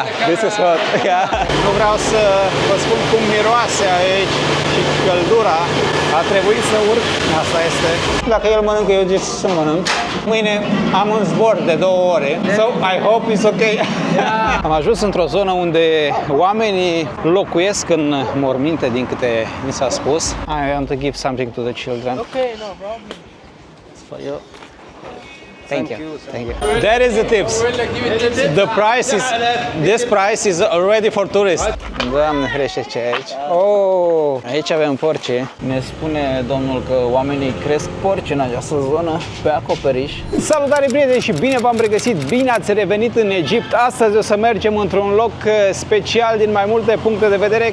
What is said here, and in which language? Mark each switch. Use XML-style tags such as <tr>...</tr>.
<en>This is hot. Yeah.</en> <ro>Nu vreau să vă spun cum miroase aici și căldura. A trebuit să urc. Asta este. Dacă el mănâncă, eu zic să mănânc. Mâine am un zbor de 2 ore.</ro> <en>So I hope it's okay.</en> <ro>Am ajuns într-o zonă unde oamenii locuiesc în morminte, din câte mi s-a spus.</ro> <en>I want to give something to the children. Okay, no problem. For you. Thank you. Thank you. That is the tips. The price is, this price is already for tourists.</en> <ro>Doamne ferește ce e aici. Oh, aici avem porci. Ne spune domnul că oamenii cresc porci în această zonă pe acoperiș. Salutare prieteni și bine v-am regăsit, bine ați revenit în Egipt. Astăzi o să mergem într-un loc special din mai multe puncte de vedere.</ro>